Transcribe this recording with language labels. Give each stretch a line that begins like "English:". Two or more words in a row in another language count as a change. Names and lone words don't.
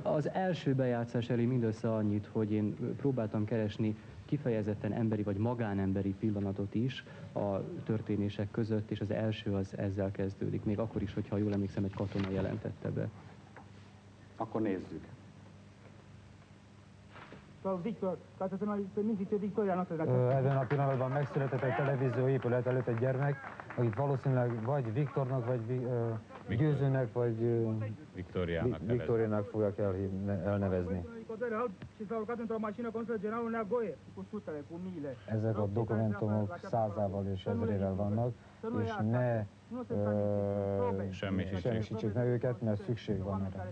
Hungarian: Az első bejátszás elé mindössze annyit, hogy én próbáltam keresni kifejezetten emberi vagy magánemberi pillanatot is a történések között, és az első az ezzel kezdődik, még akkor is, hogyha jól emlékszem, egy katona jelentette be. Akkor nézzük. Viktor,
Romanian: ca să ne permiți ce Victoria noastră.
Hungarian: Ebben a pillanatban megszületett egy televízióépület előtt egy gyermek, akit valószínűleg vagy Viktornak, vagy Győzőnek, vagy Viktoriának fogják elnevezni. Ezek a dokumentumok százával és ezrével vannak, és ne semmisítsék meg őket, mert szükség van erre.